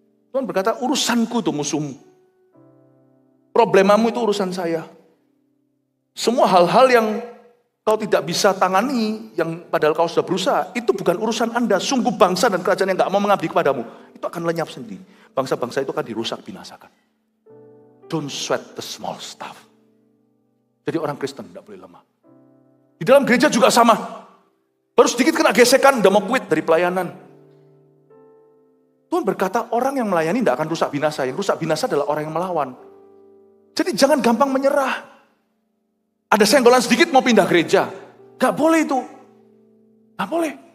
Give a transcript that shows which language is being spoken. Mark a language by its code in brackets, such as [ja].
[id] Tuhan berkata, urusanku itu musuhmu. Problemamu itu urusan saya. Semua hal-hal yang kau tidak bisa tangani, yang padahal kau sudah berusaha, itu bukan urusan Anda. Sungguh bangsa dan kerajaan yang gak mau mengabdi kepadamu, itu akan lenyap sendiri. Bangsa-bangsa itu akan dirusak, binasakan. [en] Don't sweat the small stuff. [id] Jadi orang Kristen tidak boleh lemah. Di dalam gereja juga sama. Baru sedikit kena gesekan, udah mau quit dari pelayanan. Tuhan berkata orang yang melayani tidak akan rusak binasa. Yang rusak binasa adalah orang yang melawan. Jadi jangan gampang menyerah. Ada senggolan sedikit mau pindah gereja. Gak boleh itu. Gak boleh.